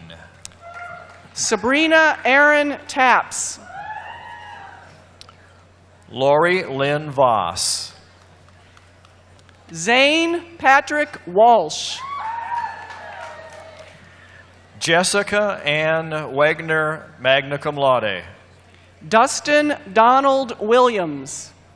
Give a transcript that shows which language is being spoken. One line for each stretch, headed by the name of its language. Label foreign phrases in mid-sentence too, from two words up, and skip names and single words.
English: Sabrina Aaron Taps. Lori Lynn Voss. Zane Patrick Walsh. Jessica Ann Wagner,
Latin: magna cum laude.
English: Dustin Donald Williams.